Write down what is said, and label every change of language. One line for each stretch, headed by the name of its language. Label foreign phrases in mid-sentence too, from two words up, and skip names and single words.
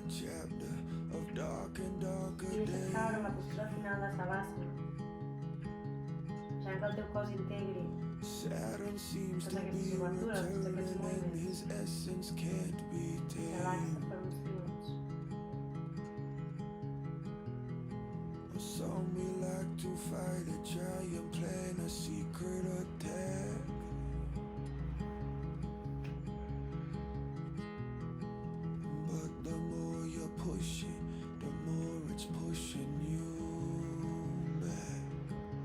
Catalan: I deixes caure en la postura final de Savasana, deixant que el teu cos integri totes aquestes obertures, tots aquests moviments. Relaxa per uns minuts.
English: Some we like to fight a giant plan, a secret attack. But the more you push it, the more it's pushing you back.